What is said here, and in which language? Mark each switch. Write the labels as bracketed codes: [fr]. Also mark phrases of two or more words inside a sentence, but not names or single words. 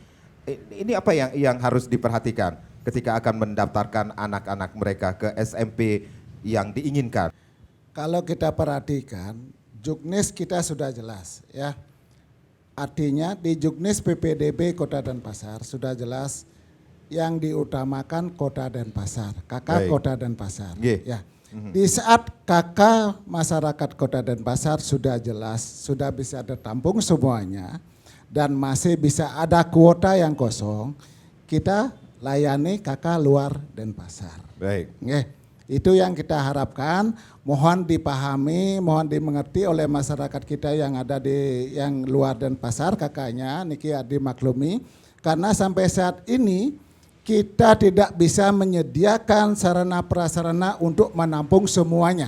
[id] Ini apa yang harus diperhatikan ketika akan mendaftarkan anak-anak mereka ke SMP yang diinginkan? Kalau kita perhatikan Juknis kita sudah jelas ya. Artinya di Juknis PPDB Kota Denpasar sudah jelas yang diutamakan Kota Denpasar, KK Baik. Kota Denpasar. Nggih. Ya. Di saat KK masyarakat Kota Denpasar sudah jelas, sudah bisa tertampung semuanya dan masih bisa ada kuota yang kosong, kita layani KK luar Denpasar. Baik. Nggih. Itu yang kita harapkan, mohon dipahami, mohon dimengerti oleh masyarakat kita yang ada di yang luar Denpasar kakaknya, niki dimaklumi karena sampai saat ini kita tidak bisa menyediakan sarana prasarana untuk menampung semuanya.